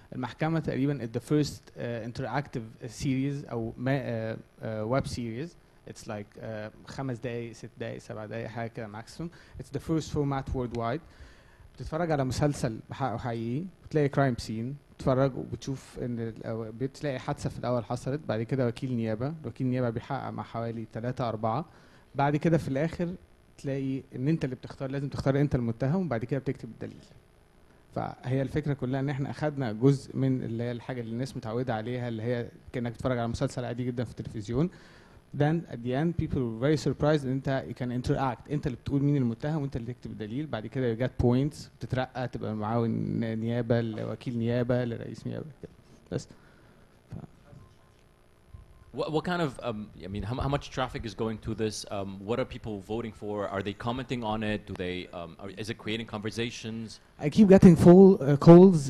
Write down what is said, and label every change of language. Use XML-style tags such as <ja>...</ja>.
<ar>المحكمة تقريبا</ar> <en>the first interactive series أو web series. It's like</en> <ar>5 دقايق 6 دقايق 7 دقايق حاجة كده maximum.</ar> <en>It's the first format worldwide.</en> <ar>بتتفرج على مسلسل بحقه حقيقي، بتلاقي كرايم سين، بتتفرج وبتشوف ان بتلاقي حادثة في الأول حصلت، بعد كده وكيل نيابة، وكيل نيابة بيحقق مع حوالي 3 4، بعد كده في الآخر تلاقي ان انت اللي بتختار، لازم تختار انت المتهم، وبعد كده بتكتب الدليل. فهي الفكرة كلها ان احنا اخدنا جزء من اللي هي الحاجة اللي الناس متعودة عليها، اللي هي كأنك تتفرج على مسلسل عادي جدا في التلفزيون.</ar> <en>Then at the end people were very surprised</en> <ar>ان انت</ar> <en>you can interact،</en> <ar>انت اللي بتقول مين المتهم وانت اللي تكتب الدليل، بعد كده</ar> <en>you get points،</en> <ar>بتترقى تبقى معاون نيابة لوكيل نيابة لرئيس نيابة كده بس.</ar> <en>What kind of, I mean, how much traffic is going to this? What are people voting for? Are they commenting on it? Do they, is it creating conversations? I keep getting full calls.</en>